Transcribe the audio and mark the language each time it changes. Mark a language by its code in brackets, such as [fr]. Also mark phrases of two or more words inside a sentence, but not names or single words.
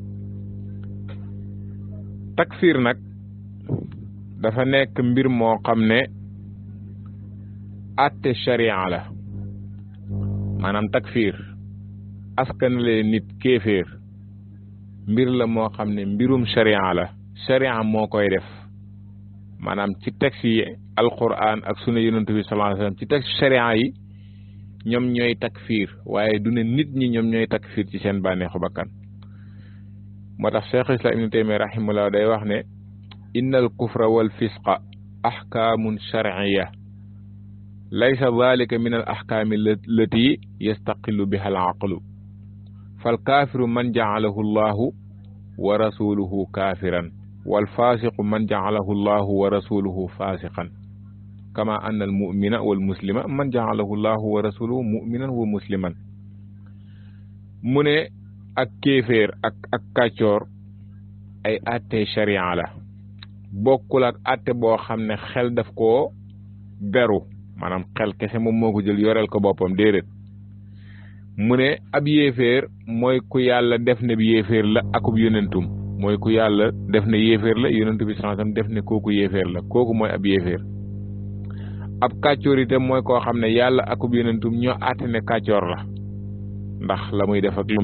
[wo] takfiir nag dafa nekk mbir moo xam ne atte sharia la maanaam takfiir askanalee nit kéeféer mbir la moo xam ne mbirum sharia la sharia moo koy def maanaam ci texte yi alquran ak sunna yonent bi [ar] صلى الله عليه وسلم [wo] ci texte sharia yi ñoom ñooy takfiir waaye du ne nit ñi ñoom ñooy takfiir ci seen bànneexu bakkan moo tax Cheikh Islam Ibn Taymiyya rahimahullah day wax ne [ar] إن الكفر والفسق أحكام شرعية ليس ذلك من الأحكام التي يستقل بها العقل فالكافر من جعله الله ورسوله كافرا والفاسق من جعله الله ورسوله فاسقا كما أن المؤمن والمسلم من جعله الله ورسوله مؤمنا ومسلما [wo] mu ne ak kéeféer ak kàccoor ay atte sharia la bokkul ak atte boo xam ne xel daf koo beru maanaam xel kese moom moo ko jël yoreel ko boppam déedéet mu ne ab yéeféer mooy ku yàlla def ne bi yéeféer la akub yonentum mooy ku yàlla def ne yéeféer la yonentu bi [ar] صلى الله عليه وسلم [wo] def ne kooku yéeféer la kooku mooy ab yéeféer ab kàccoor itam mooy koo xam ne yàlla akub yonentum ñoo àtte ne kàccoor la ndax la muy def ak lu